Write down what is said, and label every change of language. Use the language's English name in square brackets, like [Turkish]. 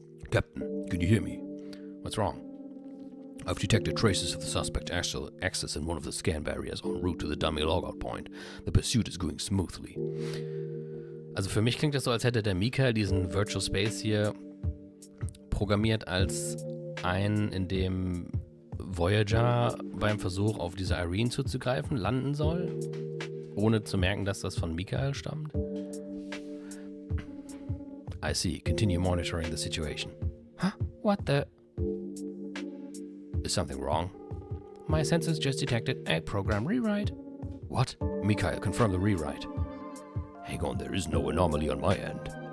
[English] Captain, can you hear me? What's wrong? I've detected traces of the suspect access in one of the scan barriers en route to the dummy logout point. The pursuit is going smoothly. [German] Also für mich klingt das so, als hätte der Mikhail diesen Virtual Space hier programmiert als einen, in dem Voyager beim Versuch auf diese Irene zuzugreifen landen soll, ohne zu merken, dass das von Mikhail stammt. [English] I see. Continue monitoring the situation. Huh? What the... Is something wrong? My sensors just detected a program rewrite. What? Mikhail, confirm the rewrite. Hang on, there is no anomaly on my end.